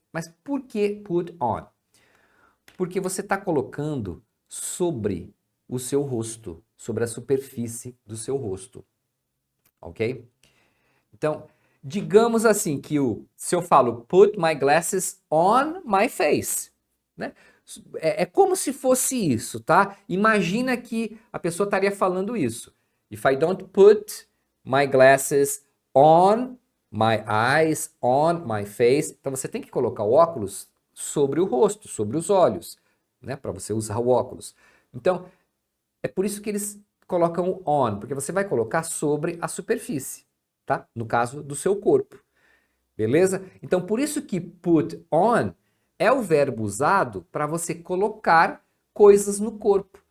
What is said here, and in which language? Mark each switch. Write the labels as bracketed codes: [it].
[pt] Mas por que put on? Porque você está colocando sobre o seu rosto, sobre a superfície do seu rosto, ok? Então, digamos assim que se eu falo [en] put my glasses on my face, [pt] né? É como se fosse isso, tá? Imagina que a pessoa estaria falando isso. [en] If I don't put my glasses on my eyes, on my face. [pt] Então você tem que colocar o óculos sobre o rosto, sobre os olhos, né? Para você usar o óculos. Então, é por isso que eles colocam o on, porque você vai colocar sobre a superfície, tá? No caso do seu corpo. Beleza? Então, por isso que put on é o verbo usado para você colocar coisas no corpo.